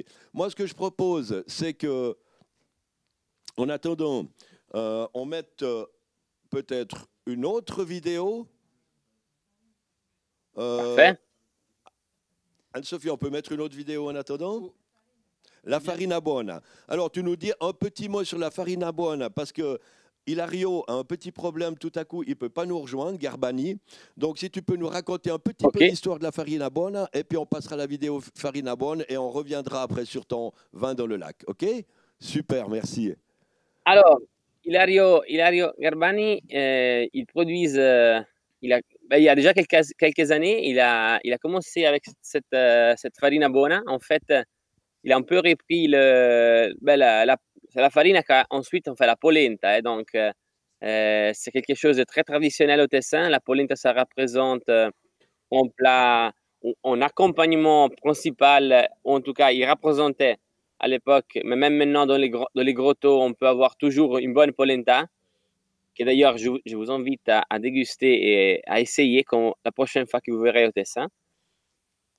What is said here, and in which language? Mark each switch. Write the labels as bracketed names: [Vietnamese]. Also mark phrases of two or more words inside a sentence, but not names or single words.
[French] Moi, ce que je propose, c'est que, en attendant, on mette peut-être une autre vidéo. Parfait. Anne-Sophie, on peut mettre une autre vidéo en attendant? La farina buona. Alors, tu nous dis un petit mot sur la farina buona, parce que Hilario a un petit problème tout à coup, il ne peut pas nous rejoindre, Garbani. Donc, si tu peux nous raconter un petit peu l'histoire de la farina buona, et puis on passera la vidéo farina buona, et on reviendra après sur ton vin dans le lac. OK? Super, merci. Alors, Hilario Garbani, il produise, il y a déjà quelques années, il a commencé avec cette farina buona. En fait, il a un peu repris c'est la farine qu'ensuite on fait la polenta. Donc, c'est quelque chose de très traditionnel au Tessin. La polenta, ça représente un plat, un accompagnement principal, ou en tout cas, il représentait à l'époque, mais même maintenant dans les grottos, on peut avoir toujours une bonne polenta, que d'ailleurs, je vous invite à déguster et à essayer la prochaine fois que vous verrez au Tessin.